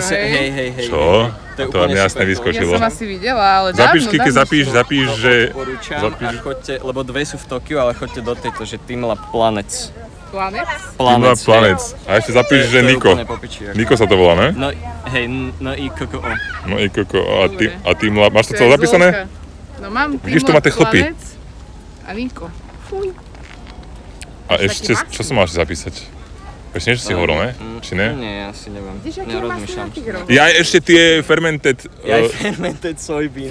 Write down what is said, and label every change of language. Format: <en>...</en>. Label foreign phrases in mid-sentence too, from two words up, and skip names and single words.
<sk>hej? hej. Čo? To je To úplne mi jasne super, to- Ja vyskočilo. som asi videla, ale Zapíš, dávno, Kiki, dávno zapíš, šlo. zapíš, že... Odporúčam Zapíš. a chodte, lebo dve sú v Tokiu, ale chodte do tejto, že Team Lab Planets. Planet? Planec. Planec. A ešte zapíš, že Niko. Niko sa to volá, ne? No, hej, no i KKO. No i Koko. A Team Lab. Máš to To celé je zapísané? zložka. No mám Vidíš, to Team máte chlpy. Planet a Niko. Fuj. A ešte, čo som mal ešte zapísať? Ešte niečo si hovoril, ne? Či ne? Nie, ja si neviem. Vidíš, aký je masný na tigrov? Ja ešte tie fermented... Ja aj</sk> <en>fermented soybean.</en>